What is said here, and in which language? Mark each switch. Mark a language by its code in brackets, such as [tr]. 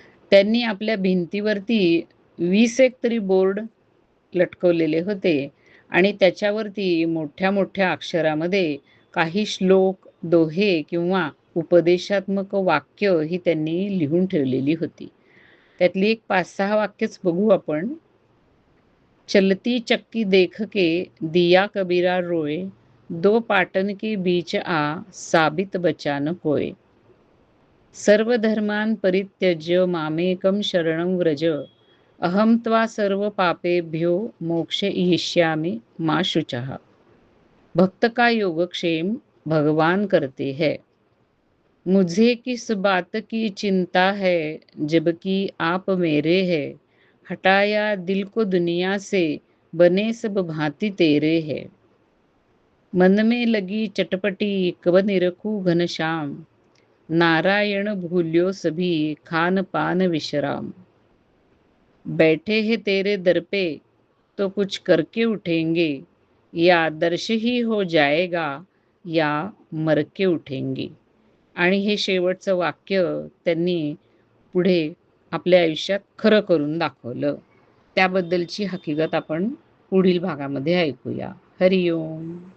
[mr] त्यांनी आपल्या भिंतीवरती 20 एक तरी बोर्ड लटकवलेले होते आणि त्याच्यावरती मोठ्या-मोठ्या अक्षरामध्ये काही श्लोक, दोहे किंवा उपदेशात्मक वाक्य ही त्यांनी लिहून ठेवलेली होती. त्यातली एक 5-6 वाक्यच बघू आपण. [hi] चलती चक्की देख के दिया कबीरा रोए, दो पाटन के बीच साबित बचा न कोय. [sa] सर्व धर्मान परित्यज्य मामेकम शरणं व्रज, अहम त्वा सर्व पापेभ्यो मोक्षयिष्यामि मा शुचः. [hi] भक्त का योगक्षेम भगवान करते हैं, मुझे किस बात की चिंता है, जबकि आप मेरे हैं. हटाया दिल को दुनिया से, बने सब भांति तेरे है. मन में लगी चटपटी कब निरखूं घनश्याम, नारायण भूल्यो सभी खान पान विश्राम. बैठे हैं तेरे दर पे तो कुछ करके उठेंगे, या दर्श ही हो जाएगा या मर के उठेंगे. [mr] आणि हे शेवटचं वाक्य त्यांनी पुढे आपल्या आयुष्यात खरं करून दाखवलं. त्याबद्दलची हकीकत आपण पुढील भागामध्ये ऐकूया. हरिओम.